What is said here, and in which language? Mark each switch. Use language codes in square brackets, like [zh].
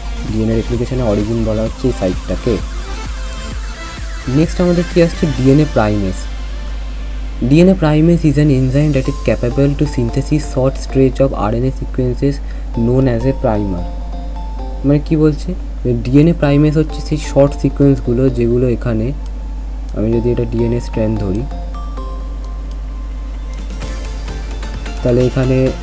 [bn] DNA রেপ্লিকেশনের origin বলা হচ্ছে এই সাইটটাকে। নেক্সট আমাদের কি আসছে, DNA primase. [en] DNA primase is an enzyme that is capable to synthesize short stretch of RNA sequences known as a primer। [bn] মানে কি বলছে, ডিএনএ প্রাইমেস হচ্ছে সেই শর্ট সিকোয়েন্সগুলো যেগুলো এখানে, আমি যদি এটা ডিএনএ স্ট্র্যান্ড ধরি, তাহলে এখানে